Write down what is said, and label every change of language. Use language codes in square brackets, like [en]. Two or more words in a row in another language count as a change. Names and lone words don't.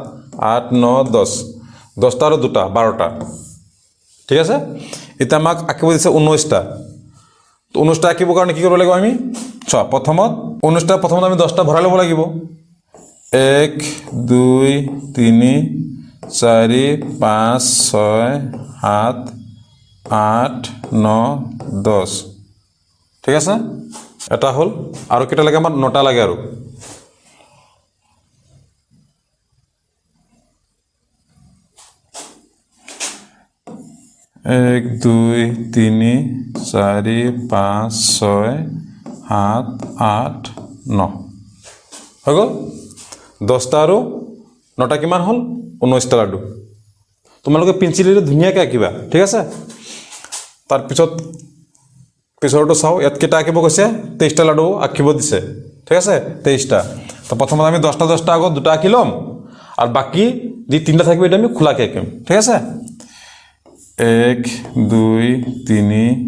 [as] 8 9 10 10টা আৰু 2টা 12টা ঠিক আছে এটা আমাক আঁকিব দিছে 19টা 19টা আঁকিবৰ কাৰণে কি কৰিব লাগিব আমি চোৱা প্ৰথমত 19টা প্ৰথমত আমি 10টা ভৰাই ল'ব লাগিব 1 2 3 4 5 6 7 8 9 10 ঠিক আছে এটা হল আৰু কেইটা লাগে আমাৰ 9টা লাগে আৰু এক দুই তিন চাৰি পাঁচ ছয় সাত আঠ ন হ' গল 10টা আৰু 9টা কিমান হল 19টা লাডু তোমালোকে পেন্সিলেৰে ধুনীয়াকৈ আঁকিবা ঠিক আছে তাৰ পিছৰটো চাও ইয়াত কেইটা আঁকিব কৈছে 23টা লাডু আঁকিব দিছে ঠিক আছে 23টা তো প্ৰথমত আমি 10টা আগত দুটা আঁকি লম আৰু বাকি যি তিনটা থাকিব এটা আমি খোলাকৈ আঁকিম ঠিক আছে 1 2 3